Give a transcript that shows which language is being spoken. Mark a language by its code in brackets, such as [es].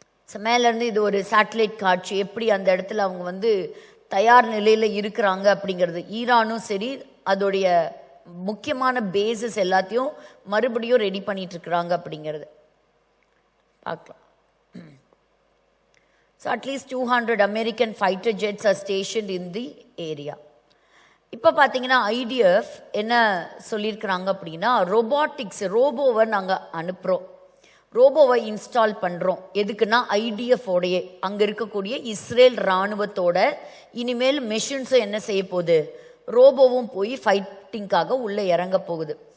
[ta] So மேலேருந்து இது ஒரு சேட்டலைட் காட்சி, எப்படி அந்த இடத்துல அவங்க வந்து தயார் நிலையில் இருக்கிறாங்க அப்படிங்கிறது. ஈரானும் சரி அதோடைய முக்கியமான பேசஸ் எல்லாத்தையும் மறுபடியும் ரெடி பண்ணிட்டு இருக்கிறாங்க அப்படிங்கிறது பார்க்கலாம். [en] So at least 200 American fighter jets are stationed in the area. [ta] இப்போ பார்த்தீங்கன்னா IDF என்ன சொல்லியிருக்கிறாங்க அப்படின்னா, ரோபோட்டிக்ஸ் ரோபோவை நாங்கள் அனுப்புகிறோம், ரோபோவை இன்ஸ்டால் பண்ணுறோம். எதுக்குன்னா IDF உடைய அங்கே இருக்கக்கூடிய இஸ்ரேல் இராணுவத்தோட இனிமேல் மெஷின்ஸும் என்ன செய்ய போகுது, ரோபோவும் போய் ஃபைட்டிங்காக உள்ளே இறங்க போகுது.